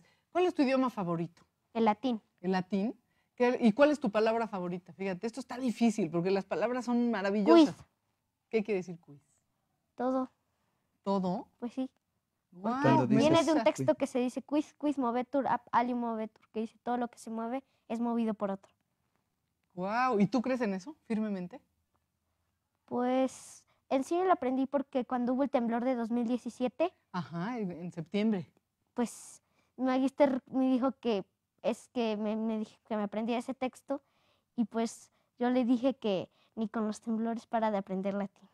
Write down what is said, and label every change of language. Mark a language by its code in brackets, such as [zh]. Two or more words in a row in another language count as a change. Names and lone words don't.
[es] ¿Cuál es tu idioma favorito? El latín. ¿El latín? ¿Y cuál es tu palabra favorita? Fíjate, esto está difícil porque las palabras son maravillosas. Quiz. ¿Qué quiere decir quiz? Todo. ¿Todo? Pues sí. Guau, Cuando me dices- Viene de un gusta. texto que se dice [la] quiz movetur ap alium movetur, [es] que dice todo lo que se mueve es movido por otro. Guau, ¿y tú crees en eso firmemente? Pues en sí lo aprendí porque cuando hubo el temblor de 2017, Ajá, en septiembre. pues mi magíster me dijo que me dijo que me aprendiera ese texto y pues yo le dije que ni con los temblores para de aprender latín.